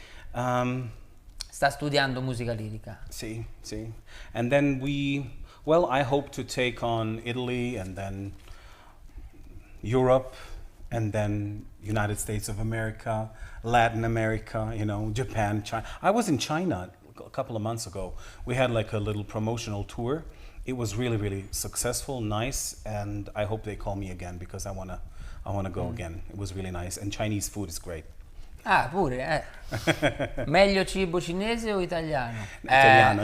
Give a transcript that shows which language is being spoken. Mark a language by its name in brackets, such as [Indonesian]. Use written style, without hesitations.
[Italian] Sta studiando musica lirica. Sì. [English] And then I hope to take on Italy and then Europe and then United States of America, Latin America, you know, Japan, China. I was in China couple of months ago. We had like a little promotional tour. It was really, really successful, nice, and I hope they call me again because I wanna go again. It was really nice, and Chinese food is great. [Italian] Ah, pure, Meglio cibo cinese o italiano?